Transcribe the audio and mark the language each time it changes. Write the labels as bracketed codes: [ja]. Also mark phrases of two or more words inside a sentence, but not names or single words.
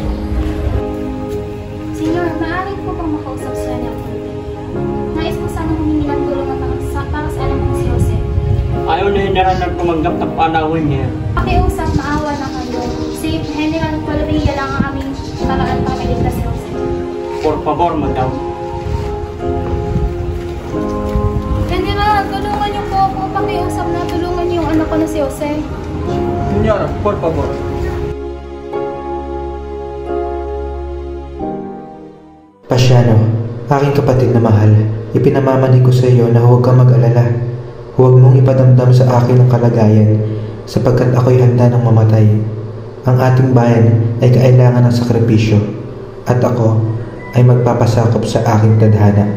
[tl] Senyor, maaari po bang makausap siya niya po? Nais ko sana humingi ng tulong para sa alam ko si Jose. Ayaw na General na tumanggap ng panahon niya. Pakiusap, maawa na kayo. Si General Valeria lang ang aming paraan para maligtas si Jose. [es] Por favor, madam. [tl] General, tulungan niyo po ako. Pakiusap na tulungan niyo yung anak ko na si Jose. [es] Senyora, por favor. [tl] Pasiano, aking kapatid na mahal, ipinamamanig ko sa iyo na huwag kang mag-alala. Huwag mong ipadamdam sa akin ang kalagayan, sapagkat ako'y handa ng mamatay. Ang ating bayan ay kailangan ng sakripisyo, at ako ay magpapasakop sa aking tadhana.